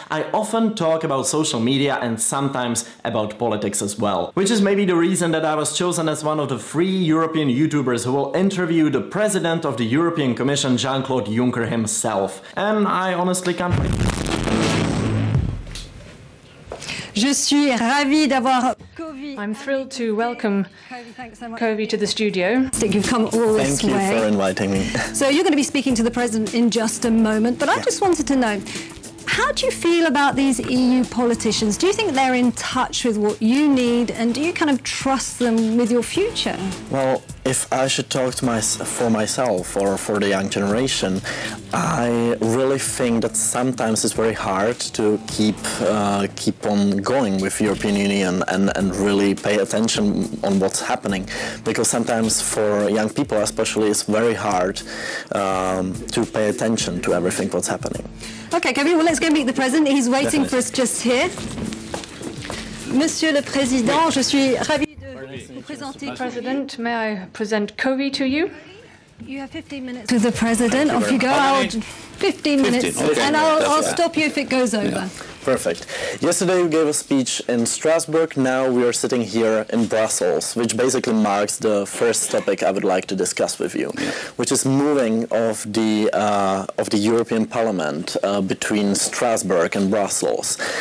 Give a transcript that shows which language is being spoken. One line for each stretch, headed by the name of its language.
English: I often talk about social media and sometimes about politics as well. Which is maybe the reason that I was chosen as one of the 3 European YouTubers who will interview the President of the European Commission, Jean-Claude Juncker himself. And I honestly can't wait.
French: Je suis ravie d'avoir Kovy.
English: I'm thrilled to welcome Kovy to the studio. You've come all this way. Thank you for inviting me. So you're going to be speaking to the President in just a moment, but I just wanted to know, how do you feel about these EU politicians? Do you think they're in touch with what you need, and do you kind of trust them with your future? Well, if I should talk to for myself or for the young generation, I really think that sometimes it's very hard to keep on going with European Union and really pay attention on what's happening, because sometimes for young people especially it's very hard to pay attention to everything what's happening. Okay, Kovy, well, let's go meet the President. He's waiting for us just here.
French: Monsieur le Président, je suis ravie de vous présenter.
English: President, may I present Kovy to you? You have 15 minutes with the President. Off you go. 15 minutes, okay. and I'll stop you if it goes over. Yeah. Perfect. Yesterday we gave a speech in Strasbourg. Now we are sitting here in Brussels, which basically marks the first topic I would like to discuss with you, which is moving of the European Parliament between Strasbourg and Brussels.